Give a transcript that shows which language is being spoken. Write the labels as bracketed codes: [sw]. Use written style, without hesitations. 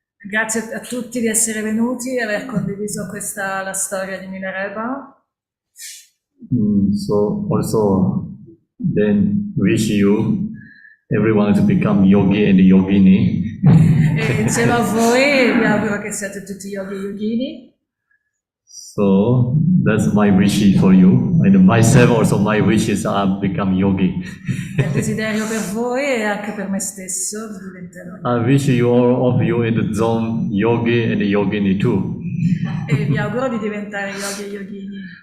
[it] Grazie a tutti di essere venuti e aver condiviso la storia di Milarepa. [en] So also then wish you everyone to become yogi and yogini. [it] E insieme a voi vi auguro che siate tutti yogi e yogini. [en] So that's my wish for you, and myself also my wishes are become yogi. [it] È il desiderio per voi e anche per me stesso diventerò. [en] I wish you all of you in the zone yogi and yogini too. [it] E vi auguro di diventare yogi e yogini.